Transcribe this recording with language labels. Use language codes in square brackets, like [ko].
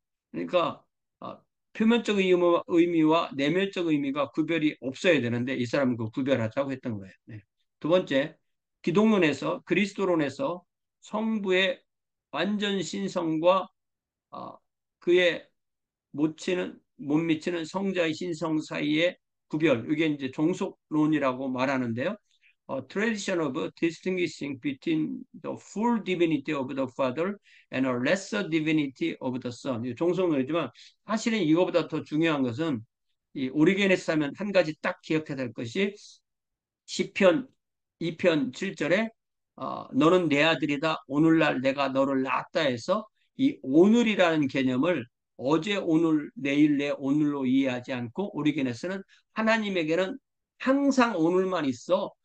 [ko] 그러니까 어, 표면적 의미와 내면적 의미가 구별이 없어야 되는데 이 사람은 그 구별하자고 했던 거예요. 네. 두 번째, 기독론에서 그리스도론에서 성부의 완전 신성과 그의 못 미치는 성자의 신성 사이의 구별, 이게 이제 종속론이라고 말하는데요. [en] Tradition of distinguishing between the full divinity of the Father and a lesser divinity of the Son. [ko] 종속론이지만 사실은 이거보다 더 중요한 것은 이 오리게네스 하면 한 가지 딱 기억해야 될 것이 시편 2편 7절에 너는 내 아들이다 오늘날 내가 너를 낳았다 해서 이 오늘이라는 개념을 어제 오늘 내일 내 오늘로 이해하지 않고 오리게네스는 하나님에게는 항상 오늘만 있어.